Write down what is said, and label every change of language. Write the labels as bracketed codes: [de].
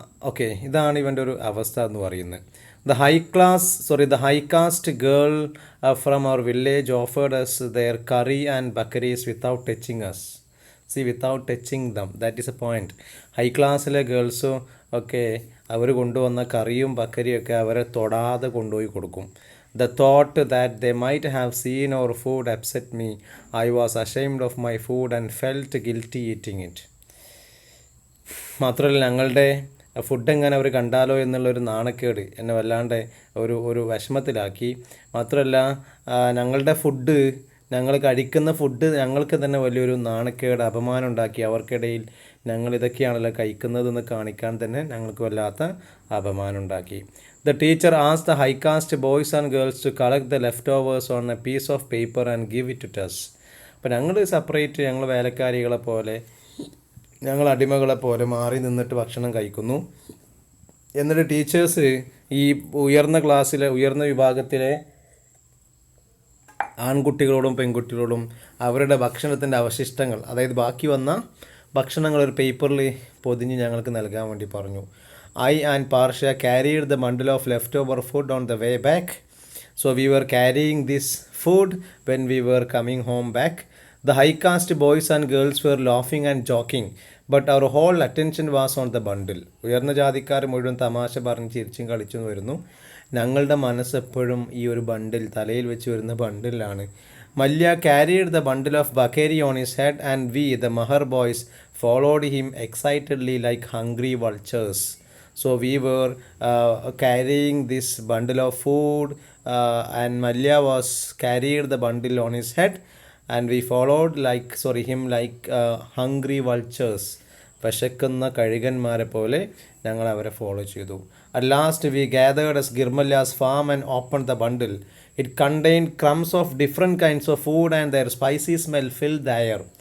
[ml] Okay, ഇതാണ് ഇവൻ്റെ ഒരു അവസ്ഥ എന്ന് പറയുന്നത്. [en] The high caste girl from our village offered us their curry and bakaris without touching us. Without touching them. That is a point. [ml] High ക്ലാസ്സിലെ ഗേൾസും ഒക്കെ അവർ കൊണ്ടുവന്ന കറിയും ബക്കരിയൊക്കെ അവരെ തൊടാതെ കൊണ്ടുപോയി കൊടുക്കും. [en] The thought that they might have seen our food upset me. I was ashamed of my food and felt guilty eating it. [ml] മാത്രമല്ല ഞങ്ങളുടെ ഫുഡ് എങ്ങനെ അവർ കണ്ടാലോ എന്നുള്ളൊരു നാണക്കേട് എന്നെ വല്ലാണ്ട് ഒരു വിഷമത്തിലാക്കി. മാത്രമല്ല ഞങ്ങൾ കഴിക്കുന്ന ഫുഡ് ഞങ്ങൾക്ക് തന്നെ വലിയൊരു നാണക്കേട്, അപമാനം ഉണ്ടാക്കി. അവർക്കിടയിൽ ഞങ്ങൾ ഇതൊക്കെയാണല്ലോ കഴിക്കുന്നതെന്ന് കാണിക്കാൻ തന്നെ ഞങ്ങൾക്ക് വല്ലാത്ത അപമാനം ഉണ്ടാക്കി. [en] The teacher asked the high caste boys and girls to collect the leftovers on a piece of paper and give it to us. [ml] അപ്പോൾ ഞങ്ങൾ സെപ്പറേറ്റ്, ഞങ്ങൾ വേലക്കാരികളെ പോലെ, ഞങ്ങൾ അടിമകളെ പോലെ മാറി നിന്നിട്ട് ഭക്ഷണം കഴിക്കുന്നു. എന്നിട്ട് ടീച്ചേഴ്സ് ഈ ഉയർന്ന വിഭാഗത്തിലെ ആൺകുട്ടികളോടും പെൺകുട്ടികളോടും അവരുടെ ഭക്ഷണത്തിൻ്റെ അവശിഷ്ടങ്ങൾ, അതായത് ബാക്കി വന്ന ഭക്ഷണങ്ങൾ ഒരു പേപ്പറിൽ പൊതിഞ്ഞ് ഞങ്ങൾക്ക് നൽകാൻ വേണ്ടി പറഞ്ഞു. [en] I and Parsha carried the bundle of leftover food on the way back. So we were carrying this food when we were coming home back. The high caste boys and girls were laughing and joking, but our whole attention was on the bundle. [ml] ഉയർന്ന ജാതിക്കാർ മുഴുവൻ തമാശ പറഞ്ഞ് ചിരിച്ചും കളിച്ചും വരുന്നു. ഞങ്ങളുടെ മനസ്സ് എപ്പോഴും ഈ ഒരു ബണ്ടിൽ, തലയിൽ വെച്ച് വരുന്ന ബണ്ടിലാണ്. [en] Malya carried the bundle of bakeri on his head, and we, the Mahar boys, followed him excitedly like hungry vultures. So we were carrying this bundle of food, and Malya was carried the bundle on his head, and we followed him like hungry vultures. [ml] വിശക്കുന്ന കഴുകന്മാരെ പോലെ ഞങ്ങൾ അവരെ follow ചെയ്തു. [en] At last we gathered at Girmalya's farm and opened the bundle. It contained crumbs of different kinds of food, and their spicy smell filled the air.